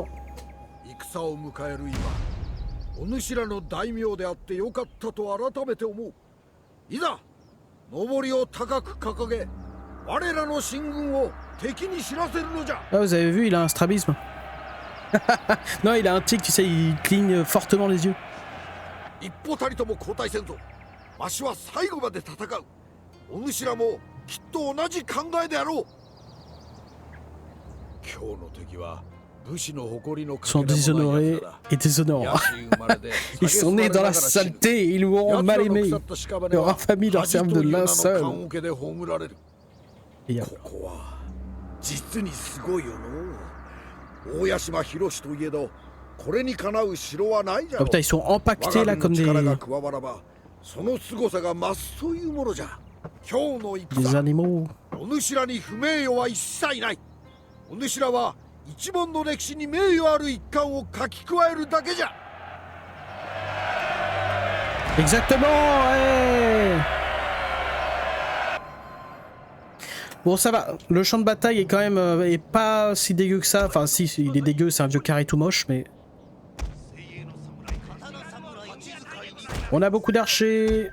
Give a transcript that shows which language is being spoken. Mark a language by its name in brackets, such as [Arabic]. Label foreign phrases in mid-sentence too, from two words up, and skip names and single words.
[Japanese] 戦を迎える今、お主らの大名であってよかったと改めて思う。いざ、上りを高く掲げ、我らの進軍を敵に知らせるのじゃ。 [French] Ah, vous avez vu, il a un strabisme. Non, il a un tic, tu sais, il cligne fortement les yeux. [Japanese] 一歩たりとも後退せんぞ。わしは最後まで戦う。お主らもきっと同じ考えであろう。今日の敵は武士の誇りの [French] Sont déshonorés et déshonorants. Ils sont nés dans la saleté, ils nous ont mal aimés. Leur infamie leur servent de linceul. [Japanese] いや、ここは実にすごいよの。大屋島広しといえど、これにかなう城はないじゃろ。 [French] Oh putain, ils sont empaquetés là comme des animaux. [Japanese] お主らに不名誉は一切ない。お主らは一門の歴史に名誉ある一環を書き加えるだけじゃ。 [French] Exactement, ouais. Bon, ça va. Le champ de bataille est quand même est pas si dégueu que ça. Enfin, si, il est dégueu, c'est un vieux carré tout moche, mais... On a beaucoup d'archers.